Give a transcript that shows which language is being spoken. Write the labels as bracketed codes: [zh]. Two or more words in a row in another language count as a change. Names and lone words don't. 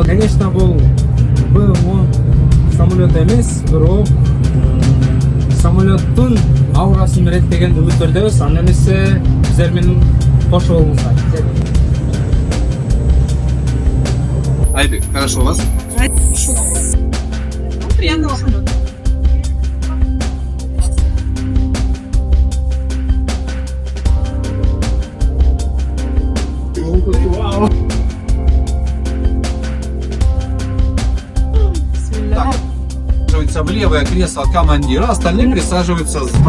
[ky] Конечно, бул самолет эмес, бирок самолеттун аурасын берет деген үмүттөрдөбүз. Анда эмесе биздер менен кошо болуңуздар. [ru] Айбек, хорошо у вас? Хорошо. Ну, приятного полета. Так, присаживается в левое кресло командира, остальные присаживаются справа.